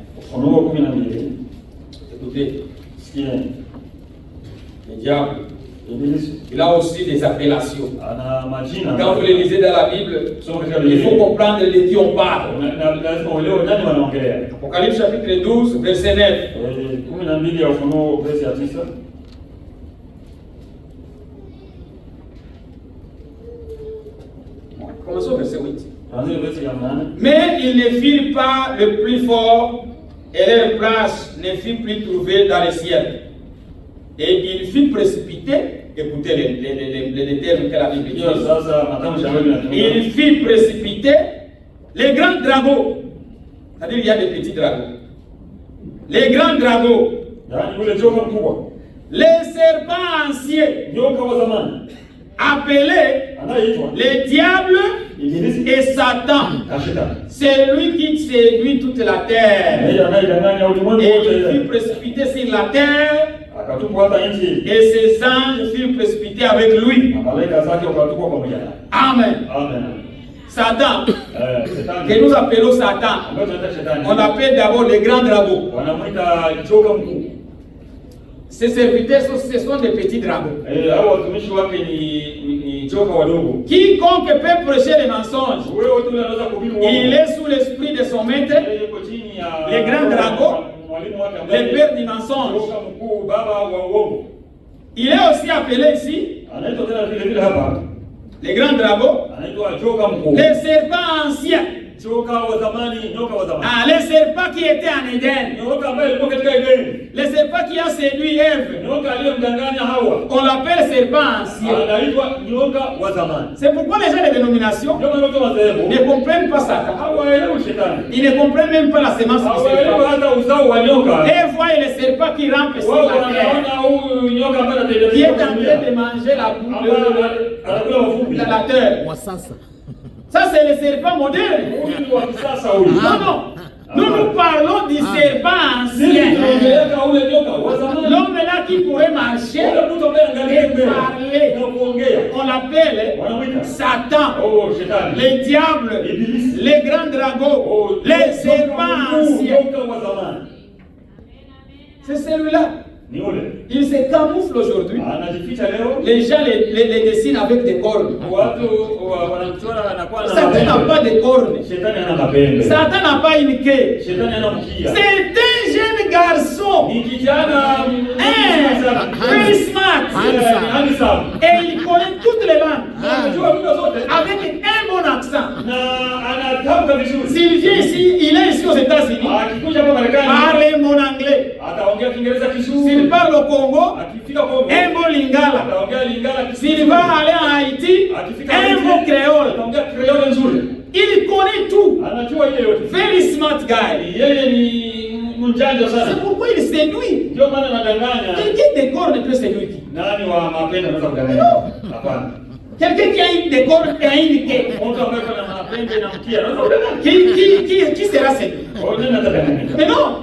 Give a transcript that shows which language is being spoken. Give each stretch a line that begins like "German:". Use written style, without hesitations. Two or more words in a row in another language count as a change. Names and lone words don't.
Swahili: Ufunuo 12.
French: Écoutez,
Swahili: Sikieni.
French: le diable,
Swahili: Ibilisi
French: il a aussi des appellations.
Swahili: ana majina.
French: Quand vous les lisez dans la Bible,
Swahili: Tusome katika
French: il faut
Swahili: Biblia.
French: comprendre de qui on parle.
Swahili: Lazima uelewe nani wanaongelea.
French: Apocalypse chapitre 12 verset 9.
Swahili: 12 ya Ufunuo verse ya 9.
French: Commençons au verset 8.
Swahili: Tuanzie verse ya 8.
French: Mais ils ne firent pas le plus fort, et leur place ne fut plus trouvée dans le ciel. Et ils furent précipités. Écoutez les termes que la Bible dit.
Swahili: Hiyo sasa matamshi ambayo tunatumia.
French: Il fut précipité les grands dragons. C'est-à-dire il y a des petits dragons. Les grands dragons.
Swahili: Yaani yule joka mkubwa.
French: Les serpents anciens.
Swahili: Nyoka wa zamani.
French: Appelés
Swahili: Anaitwa
French: les diables
Swahili: Ibilisi
French: et Satan.
Swahili: na shetani.
French: C'est lui qui séduit toute la terre.
Swahili: Yeye anayedanganya ulimwengu
French: Et il
Swahili: wote.
French: fut précipité sur la terre.
Swahili: Akatupwa hata nchi.
French: Et ses anges furent précipités avec lui.
Swahili: Na malaika zake wakatupwa pamoja naye.
French: Amen.
Swahili: Amen.
French: Satan,
Swahili: Shetani.
French: que nous appelons Satan,
Swahili: Ambaye tunaita shetani.
French: on l'appelle d'abord le grand dragon.
Swahili: Wanamuita joka mkuu.
French: Ses serviteurs, ce sont des petits dragons.
Swahili: Hao watumishi wake ni joka wadogo.
French: Quiconque peut prêcher les mensonges,
Swahili: Wewe tu unaweza kuhubiri uongo.
French: il est sous l'esprit de son maître,
Swahili: Yeye yuko chini ya
French: les grands dragons,
Swahili: mwalimu wake ambaye
French: le père du mensonge.
Swahili: joka mkuu, baba wa uongo.
French: Il est aussi appelé ici,
Swahili: Anaitwa tena vile vile hapa.
French: les grands dragons,
Swahili: Anaitwa joka mkuu.
French: les serpents anciens.
Swahili: Joka wa zamani, nyoka wa zamani.
French: Ah, les serpents qui étaient en Éden,
Swahili: Nyoka ambaye alikuwa katika Edeni.
French: les serpents qui ont séduit Ève,
Swahili: Nyoka aliyemdanganya Hawa.
French: on l'appelle serpent ancien.
Swahili: Anaitwa nyoka wa zamani.
French: C'est pourquoi les gens des dénominations
Swahili: Nyoka nyoka wa
French: ne
Swahili: madhehebu.
French: comprennent pas Satan.
Swahili: Hawaelewi shetani.
French: Ils ne comprennent même pas la semence du
Swahili: Hawaelewi
French: serpent.
Swahili: hata uzao wa nyoka.
French: Et voient les serpents qui rampent sur
Swahili: Wao
French: la terre,
Swahili: wanaona huyu nyoka ambaye
French: qui est
Swahili: anatetemeka
French: en train de
Swahili: dunia.
French: manger la boue
Swahili: Anakula mavumbi.
French: de la terre. Ça, c'est le serpent moderne.
Swahili: Huyu ni wa kisasa huyu.
French: Non, non. Nous nous parlons du serpent
Swahili: Sisi
French: ancien.
Swahili: tunaongelea ule nyoka wa zamani.
French: L'homme là qui pourrait marcher
Swahili: Ule mtu ambaye angalia
French: et
Swahili: mbele
French: parler.
Swahili: na kuongea.
French: On l'appelle
Swahili: Wanamuita
French: Satan,
Swahili: oh shetani.
French: les diables,
Swahili: Ibilisi.
French: les grands dragons, Oh, les serpents anciens.
Swahili: nyoka wa zamani.
French: C'est celui-là.
Swahili: Ni ule.
French: Il se camoufle aujourd'hui.
Swahili: Anajificha leo.
French: Les gens les dessinent avec des cornes.
Swahili: Watu wanamchora anakuwa na
French: Satan n'a pas de cornes.
Swahili: Shetani ana mapembe.
French: Satan n'a pas une queue.
Swahili: Shetani ana mkia.
French: C'est un garçon.
Swahili: Ni kijana
English: Very smart.
French: Et il connaît toutes les langues. Avec un bon accent. S'il vient ici, il est ici aux États-Unis. Parle mon anglais. S'il parle au Congo, un bon lingala. S'il va aller en Haïti, un bon créole. Il connaît tout.
English: Very smart guy.
French: C'est pourquoi il séduit. Quel décor ne peut séduire qui? Quelqu'un qui a une décor et a une quai. Qui sera séduit? Mais non.